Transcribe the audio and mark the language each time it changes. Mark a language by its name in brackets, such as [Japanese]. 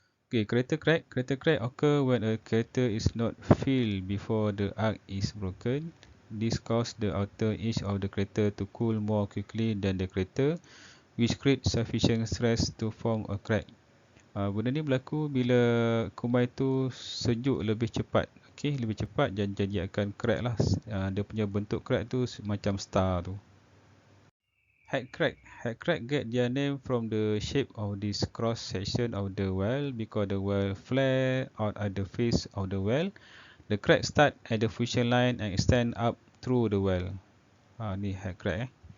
[English] Okay, crater crack occur when a crater is not filled before the arc is broken. This causes the outer edge of the crater to cool more quickly than the crater, which creates sufficient stress to form a crack. [Malay] Benda ni berlaku bila kumai tu sejuk lebih cepat. Okay, lebih cepat jadi akan crack lah. Dia punya bentuk crack tu macam star tu. [English] Head crack get their name from the shape of this cross section of the weld because the weld flare out at the face of the weld. The crack start at the fusion line and extend up through the weld. Ni head crack.